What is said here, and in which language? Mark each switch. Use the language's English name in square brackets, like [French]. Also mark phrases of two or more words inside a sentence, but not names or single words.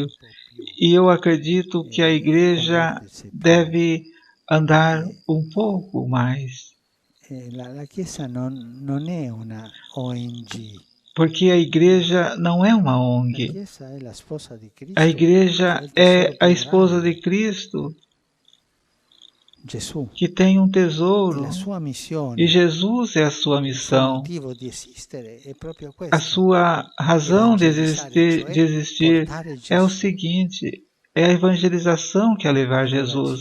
[Portuguese] E eu acredito que a igreja deve andar um pouco mais. [Italian] La Chiesa non è una ONG. [Portuguese] Porque a igreja não é uma ONG. A igreja é a esposa de Cristo, que tem um tesouro, e Jesus é a sua missão. A sua razão de existir é o seguinte, é a evangelização que é levar Jesus.